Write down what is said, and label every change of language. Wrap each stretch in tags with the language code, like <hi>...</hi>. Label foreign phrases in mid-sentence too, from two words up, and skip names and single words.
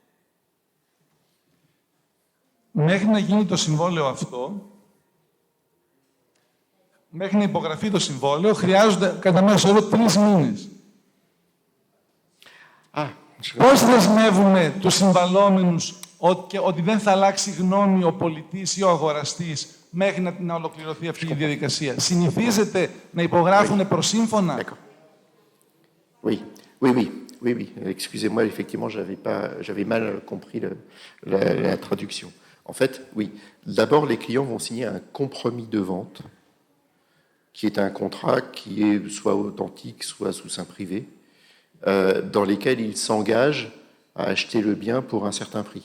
<el>Μέχρι να γίνει το συμβόλαιο αυτό, μέχρι να υπογραφεί το συμβόλαιο, χρειάζονται κατά μέσο όρο 3 μήνες. Πώς δεσμεύουμε τους συμβαλόμενους ότι δεν θα αλλάξει γνώμη ο πολιτής ή ο αγοραστής μέχρι να ολοκληρωθεί αυτή η διαδικασία? Συνηθίζεται να υπογράφουν προσύμφωνα?</el> <fr>Oui. Excusez-moi, effectivement, j'avais mal compris la traduction. En fait, oui. D'abord, les clients vont signer un compromis de vente, qui est un contrat qui est soit authentique, soit sous seing privé, dans lesquels ils s'engagent à acheter le bien pour un certain prix.</fr>